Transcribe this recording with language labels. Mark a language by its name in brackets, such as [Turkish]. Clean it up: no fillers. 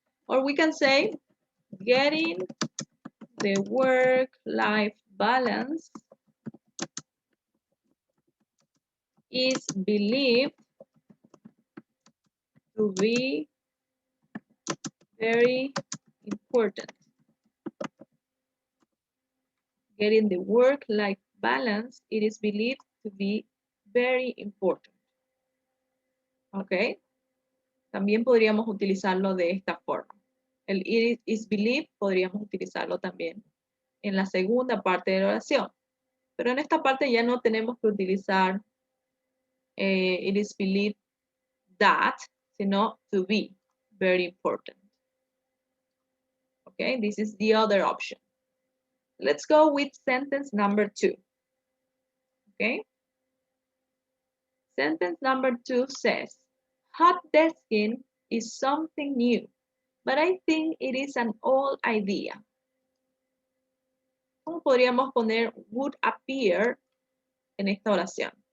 [English] Or we can say getting the work-life balance is believed to be very important. Getting the work-life balance, it is believed to be very important. ¿Ok? [Spanish] También podríamos utilizarlo de esta forma. El [English] it is believed [Spanish] podríamos utilizarlo también en la segunda parte de la oración. Pero en esta parte ya no tenemos que utilizar [English] it is believed that, [Spanish] sino [English] to be. Very important. Okay, this is the other option. Let's go with sentence number 2. Okay. Sentence number 2 says, hot desking is something new, but I think it is an old idea. [Spanish] ¿Cómo podríamos poner [English] would appear [Spanish] en esta oración?